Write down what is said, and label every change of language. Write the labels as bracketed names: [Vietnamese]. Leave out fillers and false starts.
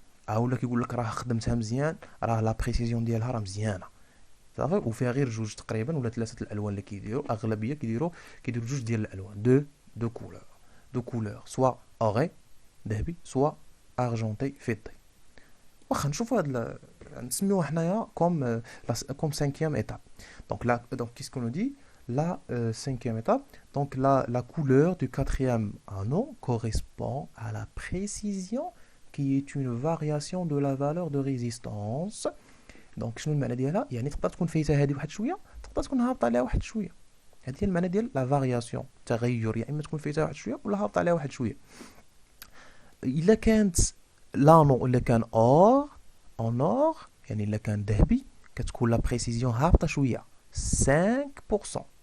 [Arabic] ولا كيقول لك راه خدمتها مزيان، راه لا بريسيزيون ديالها راه مزيانه صافي، وفيها غير جوج تقريبا ولا ثلاثه الالوان اللي كيديروا، اغلبيه كيديروا جوج ديال الالوان، دو كولور سوا اوري ذهبي سوا ارجونتي فضي. واخا نشوفوا نسميوها حنايا كوم [French] cinquième étape. Donc qu'est-ce qu'on nous dit? La cinquième étape, donc la couleur du quatrième anneau correspond à la précision qui est une variation de la valeur de résistance. [Arabic] Donc شنو المعنى ديالها؟ يعني تقدر تكون فايته هذه واحد شويه، تقدر تكون هابطه عليها واحد شويه. هذه هي المعنى ديال لا فارياسيون، تغير، يا اما تكون فايته واحد شويه ولا هابطه عليها واحد شويه. الا كانت لانو الا كان اور en or يعني الا كان ذهبي كتكون لا بريسيزيون هابطه شويه 5%.